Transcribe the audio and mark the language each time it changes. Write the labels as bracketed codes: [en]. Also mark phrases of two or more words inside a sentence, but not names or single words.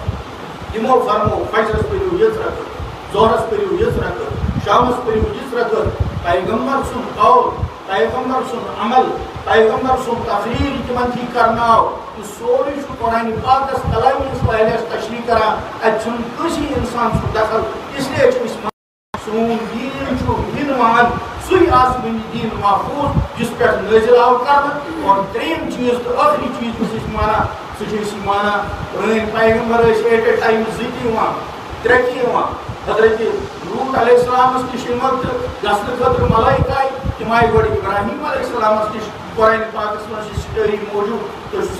[ks] یِمو فرمو فجرس پٔرِو یِژھ رکعت ظہرس پٔرِو یِژھ رکعت شامس پٔرِو یِژھ رکعت پیغمبر سُنٛد قول پیغمبر سُنٛد عمل پیغمبر سُنٛد تقریر تمن تھی کرناو یہ سورُے چھُ قرآنِ پاکس کلامِ صالحس تشریح کران اتہِ چھُنہٕ کٲنٛسے انسان سُنٛد دخل [ur] اس لیے [ks] چھِ أسۍ سون دین چھُ ہِنوان سُے آسمٲنی دین محفوظ جس پٮ۪ٹھ نٲزِل آو کرنہٕ اور ترٛیٚیِم چیٖز تہٕ ٲخری چیٖز یُس أسۍ مانان سہ مانا پرٲنۍ پیغمبر ٲسۍ [en] at a time [ks] 2 تہِ یِوان 3 تہِ یِوان حضرت لوط علیہ السلامس نش یِمن تہٕ گژھنہٕ خٲطرٕ ملائکہ آیہِ تِم آیہِ گۄڈٕ ابراہیم علیہ السلامس نش قرآن پاکس منٛز چھِ سٹوری موجوٗد تُہۍ چھِو